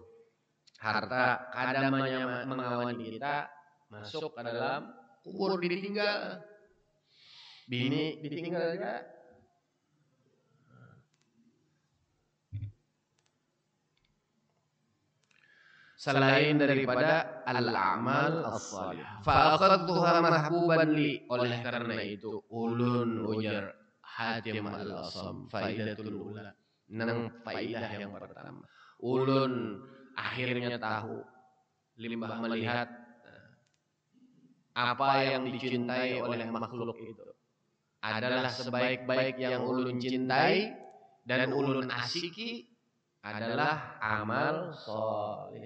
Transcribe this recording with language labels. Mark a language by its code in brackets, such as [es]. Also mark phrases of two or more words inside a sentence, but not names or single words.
[bjn] Harta kada mengawani kita masuk ke dalam kubur, ditinggal. Bini ditinggal juga. Selain daripada [ar] الأعمال الصالحة. فأخذتها محبوبا لي, [bjn] oleh karena itu ulun ujar Hatim al-Asam [ar] فائدة الأولى, [bjn] nang faidah yang pertama. Ulun akhirnya tahu, limbah melihat apa yang dicintai oleh makhluk itu adalah sebaik-baik yang ulun cintai dan ulun asiki adalah amal soleh.